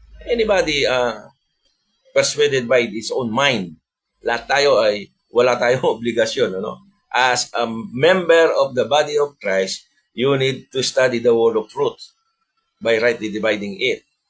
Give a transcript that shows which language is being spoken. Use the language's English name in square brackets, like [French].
[English] Anybody persuaded by his own mind. [Filipino] Lahat tayo ay wala tayong obligasyon, no? [English] As a member of the body of Christ, you need to study the word of truth by rightly dividing it.